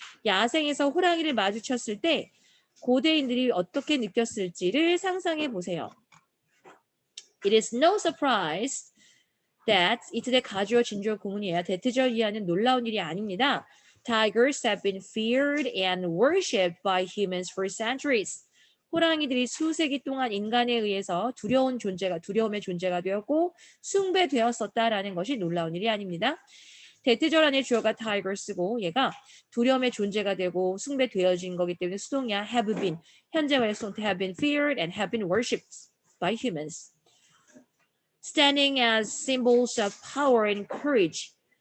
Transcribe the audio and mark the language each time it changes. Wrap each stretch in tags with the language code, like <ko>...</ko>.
<ko>야생에서 호랑이를 마주쳤을 때 고대인들이 어떻게 느꼈을지를 상상해 보세요.</ko> <en>It is no surprise that</en> <ko>이틀의 가주어 진주어 구문이에요. 대트절 이하는 놀라운 일이 아닙니다.</ko> <en>Tigers have been feared and worshipped by humans for centuries.</en> <ko>호랑이들이 수세기 동안 인간에 의해서 두려움의 존재가 되었고 숭배되었었다라는 것이 놀라운 일이 아닙니다. 대트절 안에 주어가 tigers고 얘가 두려움의 존재가 되고 숭배되어진 거기 때문에 수동이야.</ko> <en>have been</en> <ko>현재와의 수동</ko> <en>have been feared and have been worshipped by humans. Standing as symbols of power and courage.</en>